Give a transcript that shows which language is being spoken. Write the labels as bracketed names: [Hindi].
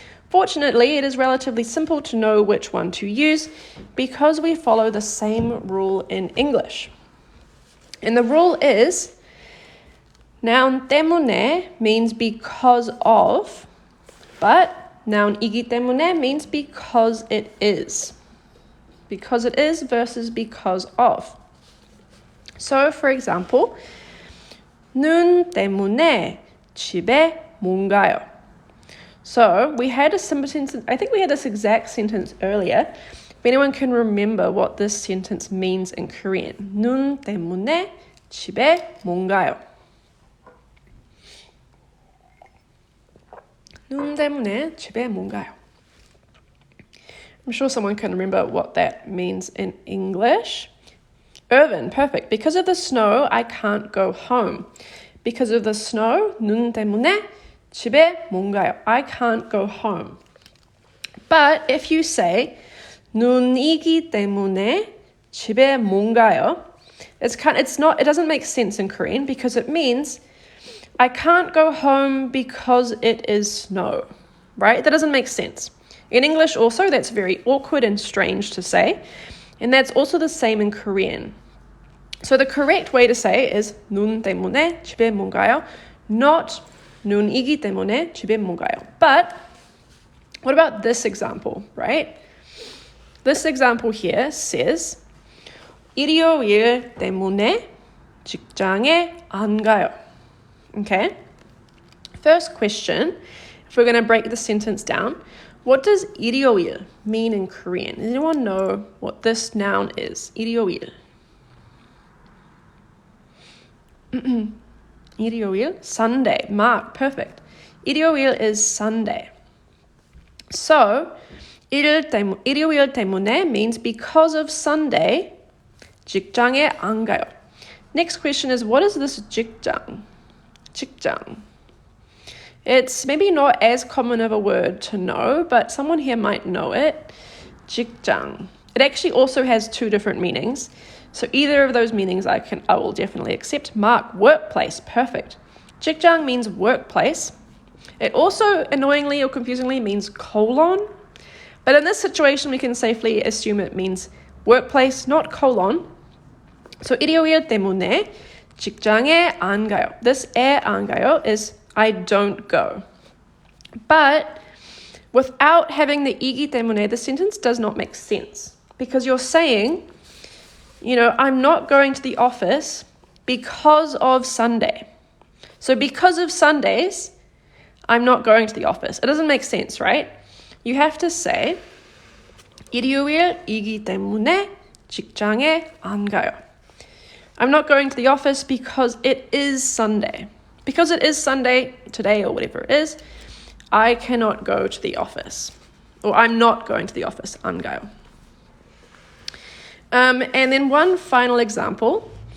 [English] Fortunately, it is relatively simple to know which one to use because we follow the same rule in English. And the rule is noun 때문에 means because of, but noun 이기 때문에 means because it is. Because it is versus because of. So, for example, [Korean] 눈 때문에 집에 못 가요. [English] So we had a simple sentence, I think we had this exact sentence earlier. If anyone can remember what this sentence means in Korean. [Korean] 눈 때문에 집에 못 가요. 눈 때문에 집에 못 가요. [English] I'm sure someone can remember what that means in English. Irvin, perfect. Because of the snow, I can't go home. Because of the snow, [Korean] 눈 때문에 집에 못 가요. [English] I can't go home. But if you say [Korean] 눈이기 때문에 집에 못 가요, [English] it doesn't make sense in Korean because it means I can't go home because it is snow, right? That doesn't make sense. In English also, that's very awkward and strange to say. And that's also the same in Korean. So the correct way to say is [Korean] 눈 때문에 집에 못 가요, [English] not [Korean] 눈이기 때문에 집에 못 가요. [English] But what about this example, right? This example here says [Korean] 일요일 때문에 직장에 안 가요. [English] Okay? First question, if we're going to break the sentence down, what does 일요일 mean in Korean? Does anyone know what this noun is? [Korean] 일요일. [English] 일요일, Sunday. Mark, perfect. 일요일 is Sunday. So, 일요일 때문에 means because of Sunday, [Korean] 직장에 안 가요. [English] Next question is, what is this 직장? [Korean] 직장. [English] It's maybe not as common of a word to know, but someone here might know it. [Korean] 직장. [English] It actually also has two different meanings. So either of those meanings I will definitely accept. Mark, workplace, perfect. 직장 means workplace. It also annoyingly or confusingly means colon. But in this situation, we can safely assume it means workplace, not colon. [Korean] So 일요일 때문에 직장에 안 가요. [English] This 에 안 가요 is I don't go. But without having the 이기 때문에, the sentence does not make sense. Because you're saying, I'm not going to the office because of Sunday. So because of Sundays, I'm not going to the office. It doesn't make sense, right? You have to say [Korean] 일요일이기 때문에 직장에 안 가요. [English] I'm not going to the office because it is Sunday. Because it is Sunday today or whatever it is, I cannot go to the office. Or I'm not going to the office. [Korean] 안 가요. [English] And then one final example.